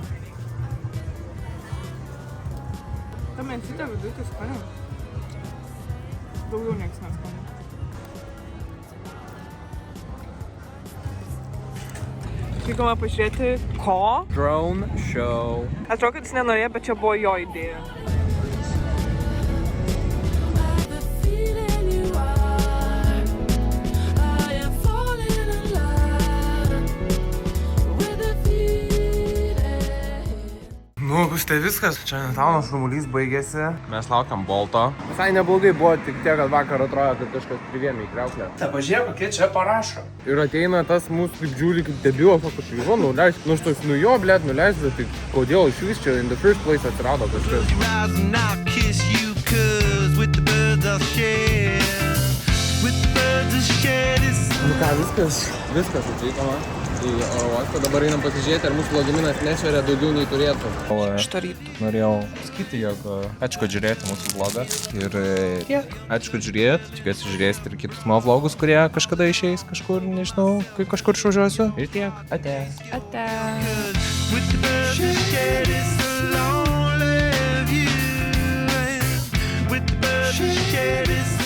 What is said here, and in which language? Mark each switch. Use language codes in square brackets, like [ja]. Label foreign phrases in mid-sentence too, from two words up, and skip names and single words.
[lt] Ta mensytė viduje tai skaniai. Daugiau nieks neskaniai. Vykome pažiūrėti ko? [en] Drone show. [lt] Atrodo, kad jis nenorėjo, bet čia buvo jo idėja. [en] The feeling you are. I am falling in love with the feeling. [lt] Nu, štai viskas. Čia Downtown'o šurmulys baigėsi. Mes laukiam Bolto. Visai neblogai buvo, tik tiek, kad vakar atrodo, kad kažkas privėmė į kriauklę. Ta pažiūrėk, kokie čia parašo. Ir ateina tas mūsų kaip žiūri, kaip debilas, sako, tai nuleis. Nu, štoks, jo, blėt, nuleis, bet tai kodėl iš vis čia [en] in the first place [lt] atsirado kažkas. [en] Rise and I'll kiss you, cause with the birds I'll share. With the birds I'll share this. [lt] Nu ką, viskas atvykoma į oro uostą. Dabar einam pasižiūrėti, ar mūsų lagaminas nesveria daugiau nei turėtų. Šito ryto. Norėjau sakyti, jog ačiū, kad žiūrėjote mūsų vlogą. Ir ačiū, kad žiūrėjot. Tikiuosi žiūrėsite ir kitus mano vlogus, kurie kažkada išeis kažkur, nežinau, kai kažkur išvažiuosiu. Ir tiek. Ate. [en] With the birds I'll share this lonely view. With the birds I'll share this